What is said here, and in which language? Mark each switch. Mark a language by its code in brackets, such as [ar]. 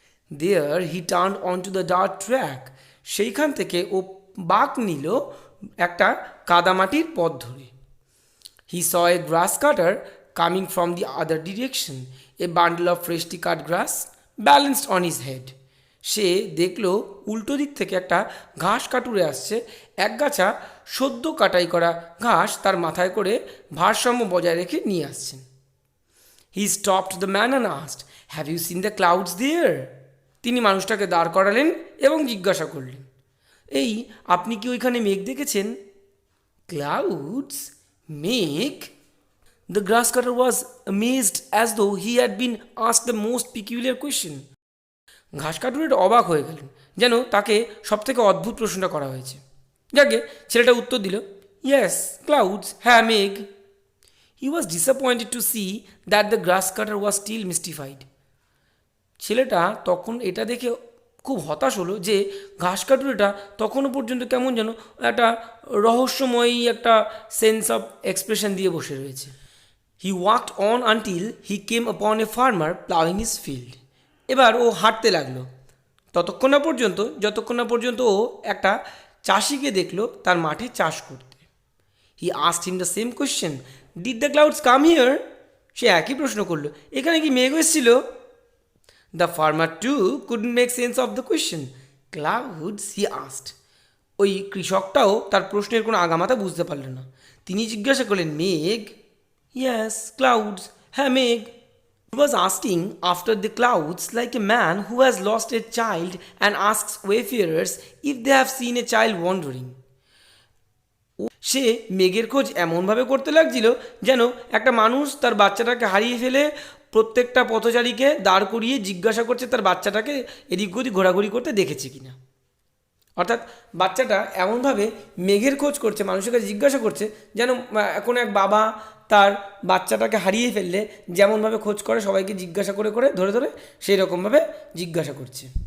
[en] There he turned onto the dirt track. [bn] সেইখান থেকে ও বাঁক নিল একটা কাদামাটির পথ ধরে। [en] He saw a grass cutter coming from the other direction. A bundle of freshly cut grass balanced on his head. [bn] সে দেখলো উল্টো দিক থেকে একটা ঘাস কাটুরে আসছে, একগাছা সদ্য কাটাই করা ঘাস তার মাথায় করে ভারসাম্য বজায় রেখে নিয়ে আসছেন। [en] He stopped the man and asked, "Have you seen the clouds there?" [bn] তিনি মানুষটাকে দাঁড় করালেন এবং জিজ্ঞাসা করলেন, এই আপনি কি ওইখানে মেঘ দেখেছেন? [en] Clouds? [bn] মেঘ? [en] The grass cutter was amazed as though he had been asked the most peculiar question. [bn] ঘাস কাটুরেটা অবাক হয়ে গেলেন, যেন তাকে সবথেকে অদ্ভুত প্রশ্নটা করা হয়েছে। যাকে ছেলেটা উত্তর দিল, [en] yes clouds, [bn] হ্যাঁ মেঘ। [en] He was disappointed to see that the grass cutter was still mystified. [bn] ছেলেটা তখন এটা দেখে খুব হতাশ হলো যে ঘাস কাটুরেটা তখনও পর্যন্ত কেমন যেন একটা রহস্যময়ী একটা [en] sense of expression [bn] দিয়ে বসে রয়েছে। [en] He walked on until he came upon a farmer ploughing his field. [bn] এবার ও হাঁটতে লাগলো যতক্ষণ না পর্যন্ত ও একটা চাষিকে দেখলো তার মাঠে চাষ করতে। [en] He asked him the same question, did the clouds come here? [bn] সে একই প্রশ্ন করলো, এখানে কি মেঘ এসেছিল? [en] The farmer too couldn't make sense of the question. Clouds, he asked. [bn] ওই কৃষকটাও তার প্রশ্নের কোনো আগামাথা বুঝতে পারল না। তিনি জিজ্ঞাসা করলেন, মেঘ? [en] Yes, clouds. [bn] হ্যাঁ মেঘ। [en] He was asking after the clouds like a man who has lost a child and asks wayfarers if they have seen a child wandering. [bn] সে মেঘের খোঁজ এমনভাবে করতে লাগছিল যেন একটা মানুষ তার বাচ্চাটাকে হারিয়ে ফেলে প্রত্যেকটা পথচারীকে দাঁড় করিয়ে জিজ্ঞাসা করছে তার বাচ্চাটাকে এদিক ওদিক ঘোরাঘুরি করতে দেখেছে কিনা। অর্থাৎ বাচ্চাটা এমনভাবে মেঘের খোঁজ করছে, মানুষের কাছে জিজ্ঞাসা করছে যেন এখন এক বাবা তার বাচ্চাটাকে হারিয়ে ফেললে যেমনভাবে খোঁজ করে সবাইকে জিজ্ঞাসা করে ধরে সেই রকমভাবে জিজ্ঞাসা করছে।